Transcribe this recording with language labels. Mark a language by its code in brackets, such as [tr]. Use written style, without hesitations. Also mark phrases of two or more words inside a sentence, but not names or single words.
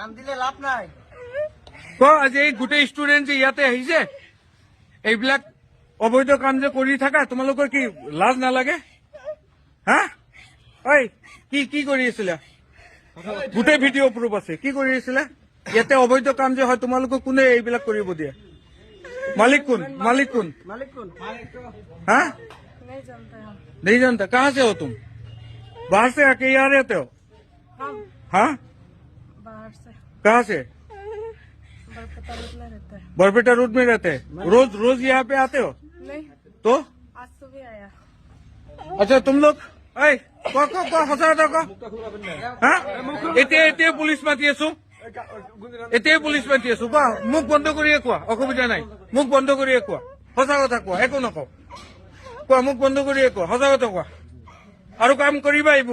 [as] ক আজি এই গোটেই ষ্টুডেণ্ট যে ইয়াতে আহিছে, এইবিলাক অবৈধ কাম যে কৰি থাকা, তোমালোকৰ কি লাজ নালাগে? হা ঐ কি কি কৰি আছিলা? গোটেই ভিডিঅ' প্ৰুফ আছে। কি কৰি আছিলা ইয়াতে? অবৈধ কাম যে হয়, তোমালোকক কোনে এইবিলাক কৰিব দিয়ে? [hi] मालिक कौन? हाँ, नहीं जानता। कहाँ से हो तुम? बाहर से आके यहाँ रहते हो? हाँ, बाहर से। कहाँ से? बरपेटा रोड में रहते हैं। रोज यहाँ पे आते हो? नहीं, तो आज सुबह आया। अच्छा तुम लोग [as] এতিয়া পুলিচ মাতি আছো, এতিয়াই পুলিচ মাতি আছো। কোৱা, মুখ বন্ধ কৰিয়ে কোৱা, অসুবিধা নাই। মুখ বন্ধ কৰিয়ে কোৱা, সঁচা কথা কোৱা, একো নকওঁ। কোৱা, মুখ বন্ধ কৰিয়ে কোৱা, সঁচা কথা কোৱা। আৰু কাম কৰিবা এইবোৰ?